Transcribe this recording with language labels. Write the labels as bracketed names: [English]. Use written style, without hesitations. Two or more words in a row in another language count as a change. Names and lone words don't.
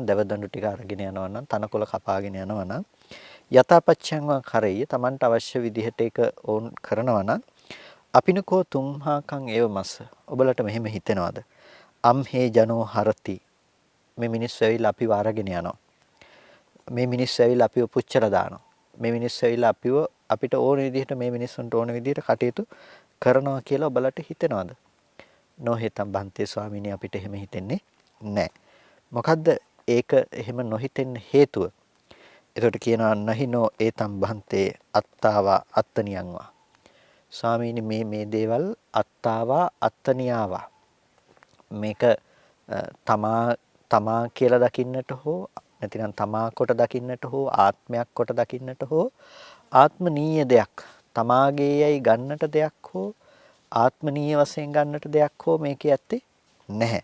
[Sinhala] දැව දඬු ටික අරගෙන යනවා නම් තනකොළ කපාගෙන යනවා නම් [Pali] යථාපච්ඡං වා හරෙయ్య [Sinhala] Tamanට අවශ්‍ය විදිහට ඒක ඕන් කරනවා නම් [Pali] අපිනකෝ තුම්හාකං ඒව මස්ස [Sinhala] ඔබලට මෙහෙම හිතෙනවද [Pali] අම් හේ ජනෝ හරති [Sinhala] මේ මිනිස්සු ඇවිල්ලා අපිව අරගෙන යනවා මේ මිනිස්සු ඇවිල්ලා අපිව පුච්චලා දානවා මේ මිනිස්සු ඇවිල්ලා අපිට ඕන විදිහට මේ මිනිස්සුන්ට ඕන විදිහට කටයුතු කරනවා කියලා ඔබලට හිතෙනවද [Pali] නොහිතම් බන්තේ [Sinhala] ස්වාමීනි අපිට එහෙම හිතෙන්නේ නැහැ. මොකද්ද ඒක එහෙම නොහිතෙන්න හේතුව? එතකොට කියනවා [Pali] නහිනෝ ඒතම් බන්තේ අත්තාවා අත්තනියන්වා. [Sinhala] ස්වාමීනි මේ දේවල් [Pali] අත්තාවා අත්තනියාවා. [Sinhala] මේක තමා කියලා දකින්නට හෝ නැතිනම් තමා කොට දකින්නට හෝ ආත්මයක් කොට දකින්නට හෝ ආත්මනීය දෙයක් තමාගේයයි ගන්නට දෙයක් හෝ ආත්මනීය වශයෙන් ගන්නට දෙයක් හෝ මේකේ ඇත්තේ නැහැ.